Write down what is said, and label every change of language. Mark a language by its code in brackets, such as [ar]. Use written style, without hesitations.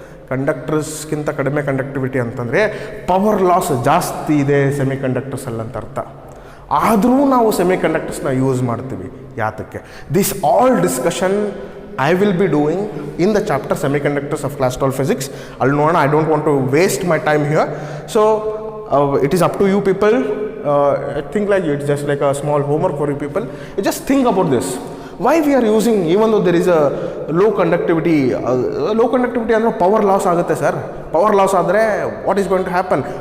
[kn] ಕಂಡಕ್ಟರ್ಸ್ಗಿಂತ ಕಡಿಮೆ ಕಂಡಕ್ಟಿವಿಟಿ ಅಂತಂದರೆ power loss ಜಾಸ್ತಿ ಇದೆ ಸೆಮಿಕಂಡಕ್ಟರ್ಸಲ್ಲಿ ಅಂತ ಅರ್ಥ. ಆದರೂ ನಾವು ಸೆಮಿಕಂಡಕ್ಟರ್ಸ್ನ ಯೂಸ್ ಮಾಡ್ತೀವಿ. ಯಾತಕ್ಕೆ? [en] This all discussion I will be doing in the chapter semiconductors of class 12 physics. I don't want to waste my time here. So it is up to you people. I think like it's just like a small homework for you people. You just think about this. Why we are using, even though there is a low conductivity [kn] ಅಂದರೆ power loss ಆಗುತ್ತೆ sir. Power loss ಆದರೆ [en] What is going to happen?